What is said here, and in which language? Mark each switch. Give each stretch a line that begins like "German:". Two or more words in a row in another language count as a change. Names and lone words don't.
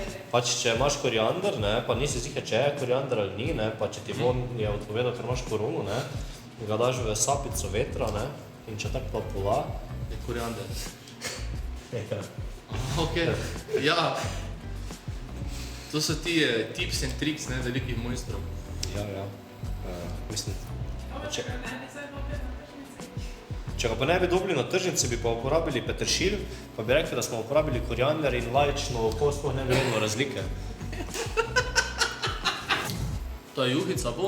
Slovenian: Pač če imaš koriander, ne, pa nisi ziher, če je koriander ali ni, ne, pa če ti on je odpovedal, ker imaš korono, ne, ga daš v sapico vetra, ne, in če tako plapola. Je koriander. Ja. Okej, ja. To so ti
English: tips and tricks,
Slovenian: ne, velikih mojstrov. Ja. Mislim, če ga pa ne bi dobili na tržnici, bi pa uporabili peteršilj, pa bi rekli, da smo uporabili koriander in lajično oko sploh ne bi vedelo razlike. Ta juhica bo, ne?